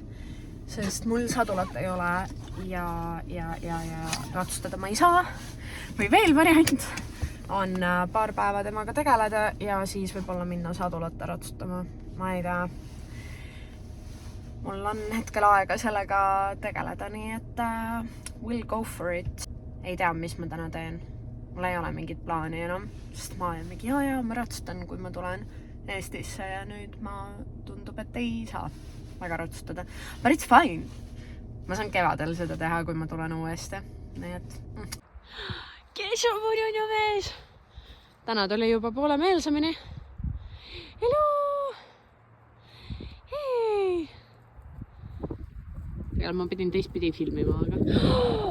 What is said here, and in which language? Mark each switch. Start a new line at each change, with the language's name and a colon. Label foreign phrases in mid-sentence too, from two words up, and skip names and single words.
Estonian: Sest mul sadulat ei ole ja ratsustada ma ei saa. Või veel variant on paar päeva temaga tegeleda ja siis võib-olla minna sadulata ratsutama. Ma ei tea. Mul on hetkel aega sellega tegeleda, nii et
English: we'll go for it.
Estonian: Ei tea, mis ma täna teen. Mul ei ole mingit plaani enam, sest ma olen mingi ma ratsutan, kui ma tulen Eestisse ja nüüd ma tundub, et ei saa väga ratsustada.
English: But it's fine.
Estonian: Ma saan kevadel seda teha, kui ma tulen uuesti. Nii et... Kes on mul mees? Täna tuli juba poole meelsamini. Hello! Hei! Ja ma pidin teistpidi filmima, aga...